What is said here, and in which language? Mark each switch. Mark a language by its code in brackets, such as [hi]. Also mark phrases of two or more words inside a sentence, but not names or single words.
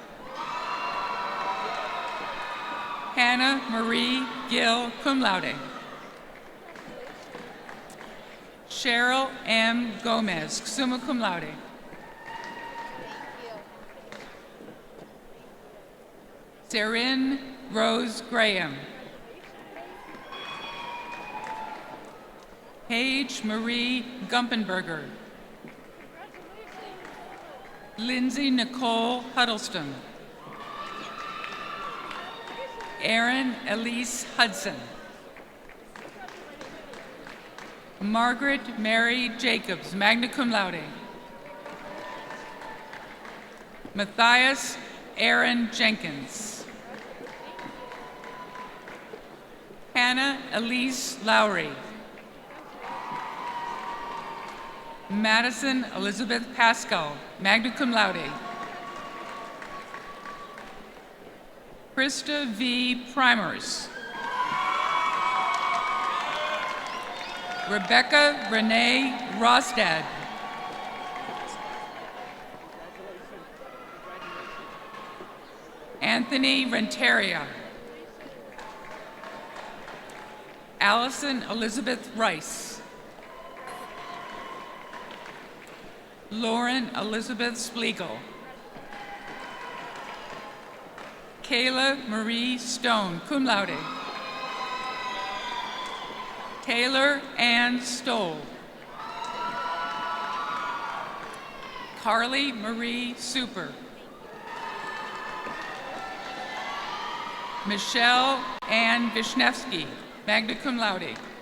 [en] Hannah Marie Gill, [la] cum laude. [en] Cheryl M. Gomez, [la] summa cum laude. [en] Sarin Rose Graham. Paige Marie Gumpenberger. Lindsay Nicole Huddleston. Erin Elise Hudson. Margaret Mary Jacobs, [la] magna cum laude. [en] Matthias Aaron Jenkins. Hannah Elise Lowry. Madison Elizabeth Pascal, [la] magna cum laude. [en] Krista V. Primers. Rebecca Renee Rostad. Anthony Renteria. Allison Elizabeth Rice. Lauren Elizabeth Spiegel. Kayla Marie Stone, [la] cum laude. [en] Taylor Ann Stoll. Carly Marie Super. Michelle Ann Vishnevsky, [la] magna cum laude.